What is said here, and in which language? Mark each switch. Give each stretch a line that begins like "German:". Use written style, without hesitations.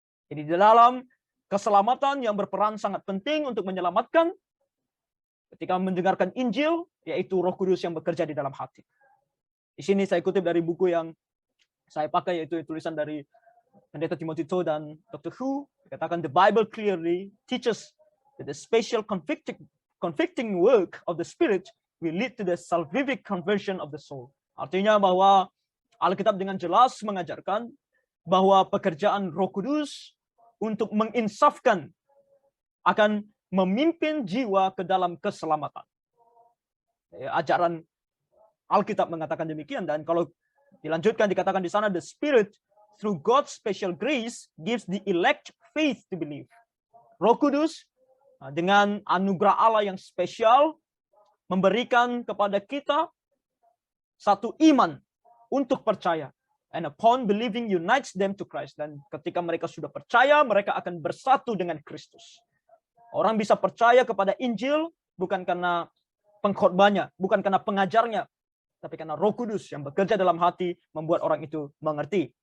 Indonesian: Jadi di dalam keselamatan yang berperan sangat penting untuk menyelamatkan, ketika mendengarkan Injil, yaitu Roh Kudus yang bekerja di dalam hati. Di sini saya kutip dari buku yang saya pakai, yaitu tulisan dari Pendeta Timothy Toe dan Dr. Hu. Dikatakan,
English: the Bible clearly teaches that the special convicting work of the Spirit will lead to the salvific conversion of the soul.
Indonesian: Artinya bahwa Alkitab dengan jelas mengajarkan bahwa pekerjaan Roh Kudus untuk menginsafkan akan memimpin jiwa ke dalam keselamatan. Ajaran Alkitab mengatakan demikian, dan kalau dilanjutkan dikatakan di sana,
English: the Spirit through God's special grace gives the elect faith to believe.
Indonesian: Roh Kudus dengan anugerah Allah yang spesial memberikan kepada kita satu iman untuk percaya.
English: And upon believing unites them to Christ.
Indonesian: Dan ketika mereka sudah percaya, mereka akan bersatu dengan Kristus. Orang bisa percaya kepada Injil bukan karena pengkhotbahnya, bukan karena pengajarnya, tapi karena Roh Kudus yang bekerja dalam hati membuat orang itu mengerti.